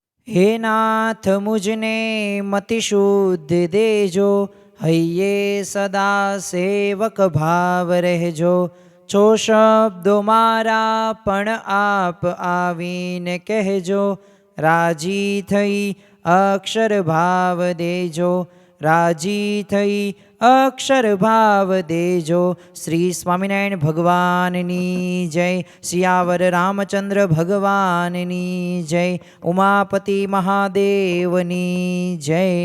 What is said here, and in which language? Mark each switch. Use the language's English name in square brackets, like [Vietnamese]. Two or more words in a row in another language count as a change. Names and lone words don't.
[Gujarati] હે નાથ મુજને મતિ શુદ્ધ દેજો, હૈયે સદા સેવક ભાવ રહેજો। છો શબ્દો મારા પણ આપ આવીને કહેજો, રાજી થઈ અક્ષર ભાવ દેજો, રાજી થઈ અક્ષર ભાવ દેજો। શ્રી સ્વામિનારાયણ ભગવાનની જય, સિયાવર રામચંદ્ર ભગવાનની જય, ઉમાપતિ મહાદેવની જય।